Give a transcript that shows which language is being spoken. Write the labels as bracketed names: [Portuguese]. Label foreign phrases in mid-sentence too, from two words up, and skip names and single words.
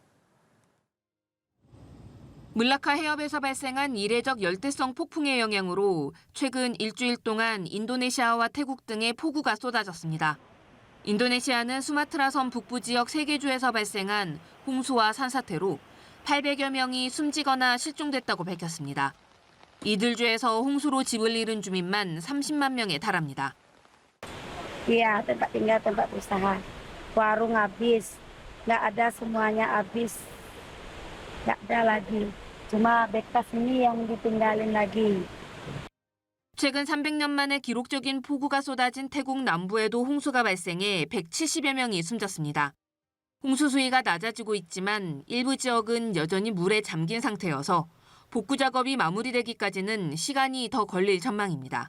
[Korean] 물라카 해협에서 발생한 이례적 열대성 폭풍의 영향으로 최근 일주일 동안 인도네시아와 태국 등에 폭우가 쏟아졌습니다. 인도네시아는 수마트라 섬 북부 지역 3개 주에서 발생한 홍수와 산사태로 800여 명이 숨지거나 실종됐다고 밝혔습니다. 이들 주에서 홍수로 집을 잃은 주민만 30만 명에 달합니다. [Indonesian] Iya, tempat tinggal, tempat usaha. Warung habis, nggak ada semuanya habis. Nggak ada lagi. Cuma bekas ini yang ditinggalin lagi. [Korean] 최근 300년 만에 기록적인 폭우가 쏟아진 태국 남부에도 홍수가 발생해 170여 명이 숨졌습니다. 홍수 수위가 낮아지고 있지만 일부 지역은 여전히 물에 잠긴 상태여서 복구 작업이 마무리되기까지는 시간이 더 걸릴 전망입니다.